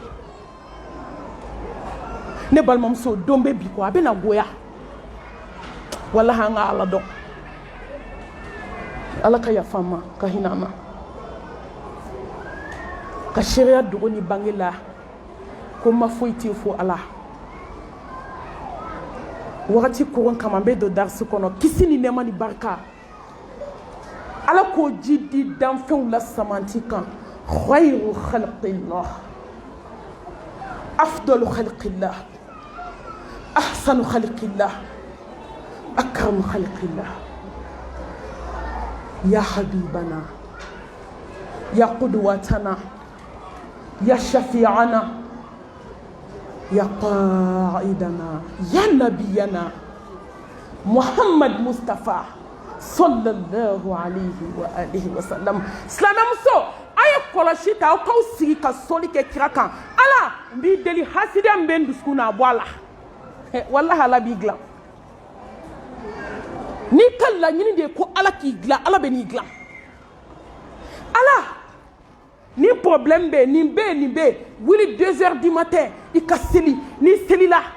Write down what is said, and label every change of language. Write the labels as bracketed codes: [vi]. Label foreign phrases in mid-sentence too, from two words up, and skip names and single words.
[bm] ne balimamuso don bɛ bi kɔ a bɛ na goya walahi an ka ala dɔn ala ka yafa an ma ka hinɛ an na ka seereya dogo ni bange la ko n ma foyi tɛ fo ala wagati koron kama n bɛ don darisi kɔnɔ kisi ni nɛɛma ni barika ala k'o ji di danfɛnw la samanti kan [ar] خير خلق الله أفضل خلق الله أحسن خلق الله أكرم خلق الله يا حبيبنا يا قدوتنا يا شفيعنا يا قائدنا يا نبينا محمد مصطفى صلى الله عليه وآله وسلم [bm] silamɛmuso a ye kɔlɔsi ta aw k'aw sigi ka sɔli kɛ kira kan ala n b'i deli hasidiya min bɛ n dusukun na a bɔ a la walahi ala b'i dilan n'i ka laɲini de ye ko ala k'i dilan ala bɛ n'i dilan ala ni problème bɛ nin bɛ yen nin bɛ yen wuli [fr] 2 heures du matin [bm] i ka seli n'i selila